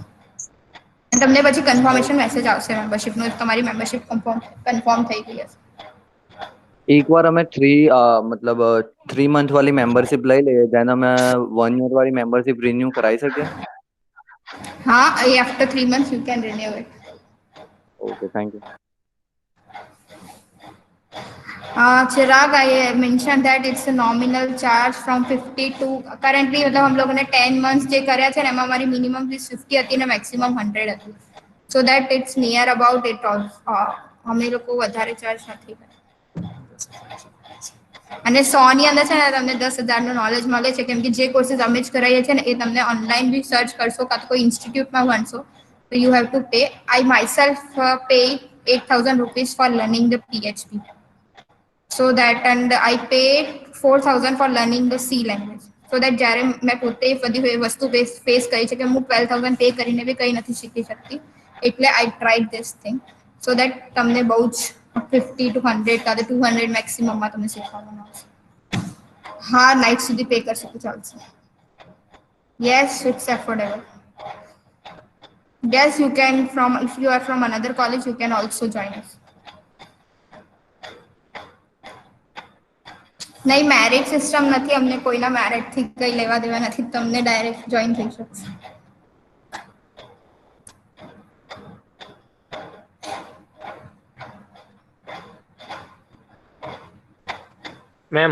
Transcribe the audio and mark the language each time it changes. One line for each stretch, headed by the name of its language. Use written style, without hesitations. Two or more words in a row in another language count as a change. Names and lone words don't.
Gujarati: તમને પછી
English: confirmation message
Gujarati: આવશે મેમ્બરશિપનો, તમારી મેમ્બરશિપ કન્ફર્મ થઈ ગઈ હશે. એકવાર અમે 3 મંથ વાળી મેમ્બરશિપ લઈ લઈએ, જેને અમે 1 યર વાળી મેમ્બરશિપ રિન્યુ કરાવી શકીએ?
Hindi: हाँ,
English: after 3 months you can renew it. Okay, thank you. Chirag, I mentioned that it's a nominal charge from 50 to currently,
Hindi: मतलब हम लोगों ने
Gujarati: 10 months जे કર્યા છે ને એમાં મારી મિનિમમ ફીસ 50 હતી ને મેક્સિમમ 100 હતી.
English: So that it's near about it also.
Gujarati: અમે લોકો વધારે ચાર્જ નથી કર્યા. અને 100 ની અંદર છે ને તમને 10,000 નું નોલેજ મળે છે, કેમ કે જે કોર્सेस અમે જ કરાવીએ છીએ ને એ તમને ઓનલાઈન બી સર્ચ કરશો કાં તો કોઈ ઇન્સ્ટિટ્યૂટમાં ભણશો તો
English: you have to pay. I myself pay 8,000 rupees for learning the PHP. So that, and I paid 4,000 for learning the C language. So that
Gujarati: જ્યારે મેં પોતે બધી વસ્તુ ફેસ કરી છે કે હું 12,000 પે કરીને બી કંઈ નથી શીખી શકતી, એટલે
English: I tried this thing so that
Gujarati: તમને બહુ જ 50 to 100 કાં તો 200 મેક્સિમમમાં તમને શીખવાનું આવશે. હા, નાઇટ સુધી પે કરશે તો ચાલશે.
English: Yes, it's affordable. Yes, you can if you are from another college, you can also join us.
Gujarati: નહીં, મેરિટ સિસ્ટમ નથી, અમને કોઈના મેરિટથી કંઈ લેવા દેવા નથી, તમને ડાયરેક્ટ જોઈન થઈ શકશે. મેમ,